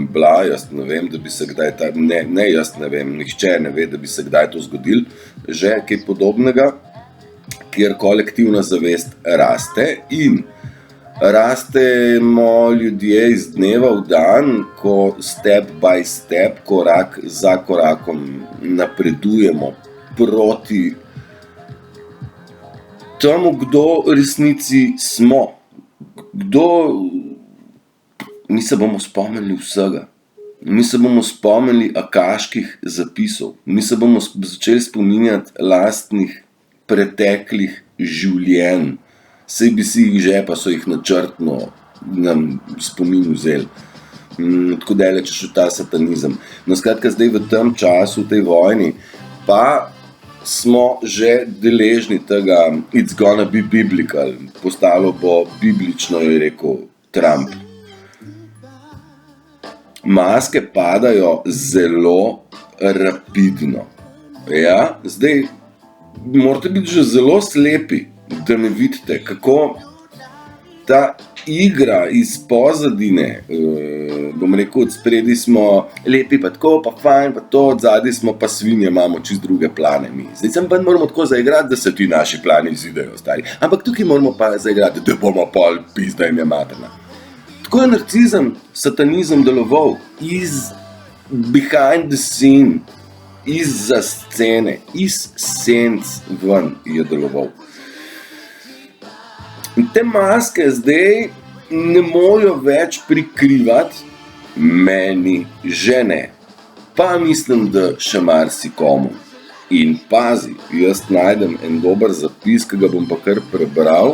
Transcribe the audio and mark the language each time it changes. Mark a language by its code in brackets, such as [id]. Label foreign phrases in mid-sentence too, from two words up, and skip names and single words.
[sl] bila, jaz ne vem, da bi se kdaj jaz ne vem, nihče ne ve, da bi se kdaj to zgodilo, že kaj podobnega, kjer kolektivna zavest raste in rastemo ljudje iz dneva v dan, ko [en] step by step, [sl] korak za korakom napredujemo proti temu, kdo v resnici smo. Mi se bomo spomnili vsega. Mi se bomo spomnili akaških zapisov. Mi se bomo začeli spominjati lastnih preteklih življenj. Saj bi si jih že, pa so jih načrtno nam spomin vzeli. Tako daleč še ta satanizem. No, skratka, zdaj v tem času, v tej vojni, pa smo že deležni tega [en] it's gonna be biblical. [sl] Postalo bo biblično, je rekel Trump. Maske padajo zelo rapidno. Ja, zdaj morate biti že zelo slepi, da me vidite, kako ta igra iz pozadine, bom rekel, od spredi smo lepi pa tako, pa fajn, pa to, od zadaj smo pa svinje, imamo čist druge plane mi. Zdaj sem pa moramo tako zaigrati, da se ti naši plani izidejo, stari. Ampak tukaj moramo pa zaigrati, da bomo pol pizda jim je materna. Tako je narcizem, satanizem deloval iz [en] behind the scene, [sl] izza scene, iz senc ven je deloval. In te maske zdaj ne morajo več prikrivati, meni že ne. Pa mislim, da še marsikomu. In pazi, jaz najdem en dober zapis, ki ga bom pa kar prebral.